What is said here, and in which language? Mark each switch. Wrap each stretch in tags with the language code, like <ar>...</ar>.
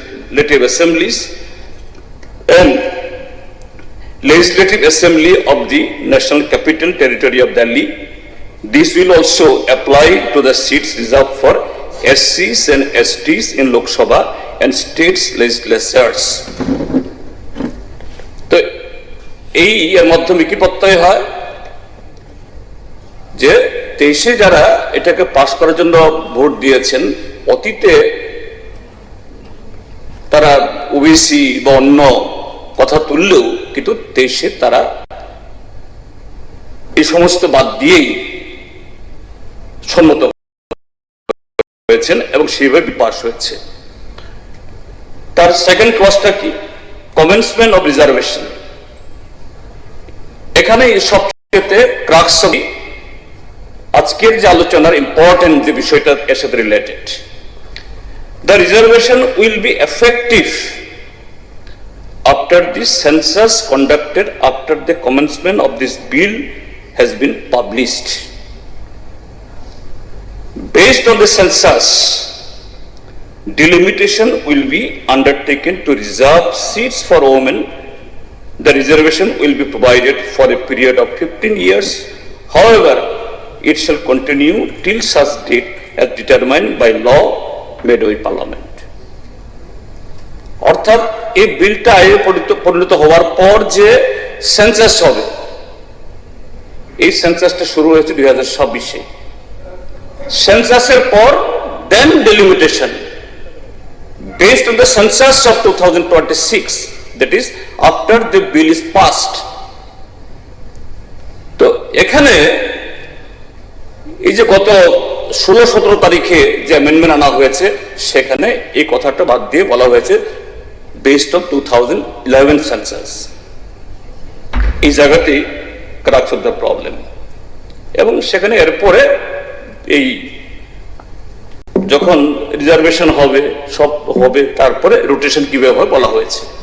<en>legislative assemblies and Legislative Assembly of the National Capital Territory of Delhi. This will also apply to the seats reserved for SCs and STs in Lok Sabha and states legislatures.</en> <bn>তো এই এর মাধ্যমে কি প্রত্যয় হয় যে 23-এ যারা এটাকে পাস করার জন্য ভোট দিয়েছেন অতীতে তারা ওবিসি বা অন্য কথা তুললেও কিন্তু 23-এ তারা এই সমস্ত বাদ দিয়েই সম্মত হয়েছেন এবং সেইভাবে পাস হয়েছে। তার সেকেন্ড ক্লজটা কি?</bn> <en>Commencement of reservation.</en> <bn>এখানে সবচেয়ে ক্রাক্স আজকের যে আলোচনার ইম্পর্টেন্ট যে বিষয়টা এর সাথে related.</bn> <en>The reservation will be effective after the census conducted after the commencement of this bill has been published. Based on the census, delimitation will be undertaken to reserve seats for women. The reservation will be provided for a period of 15 years. However, it shall continue till such date as determined by law made by Parliament.</en> <bn>অর্থাৎ এই বিলটা আইনে পরিণত হওয়ার পর যে census হবে, এই সেন্সাসটা শুরু হয়েছে 2026-এ। সেন্সাসের পর</bn> <en>Then delimitation based on the census of 2026, that is after the bill is passed.</en> <bn>তো এখানে এই যে গত 16-17 তারিখে যে অ্যামেন্ডমেন্ট আনা হয়েছে সেখানে এই কথাটা বাদ দিয়ে বলা হয়েছে</bn> <en>Based on 2011 census.</en> <bn>এই জায়গাতেই</bn> <en>Crux of the problem.</en> <bn>এবং সেখানে এরপরে এই যখন রিজার্ভেশন হবে সব হবে তারপরে রোটেশন কিভাবে হয় বলা হয়েছে।</bn>